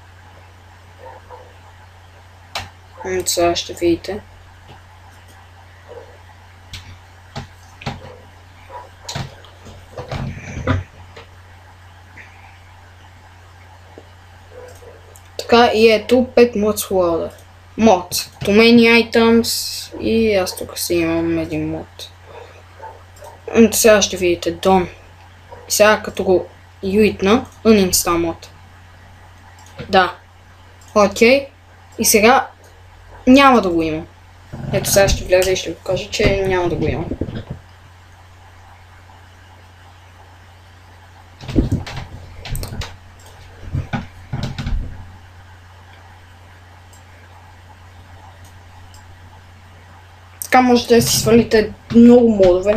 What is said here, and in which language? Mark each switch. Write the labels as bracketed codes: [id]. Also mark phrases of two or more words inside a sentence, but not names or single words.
[bg] Сега ще видите. Така и ето 5 [en] mods loader. [bg] Мод. [en] Too many items [bg] и аз тук си имам един мод. Сега ще видите Done. Сега като го юитна, uninstall мод. Да. Окей. И сега няма да го имам. Ето сега ще вляза и ще ви кажа, че няма да го имам. Така можете да си свалите много модове.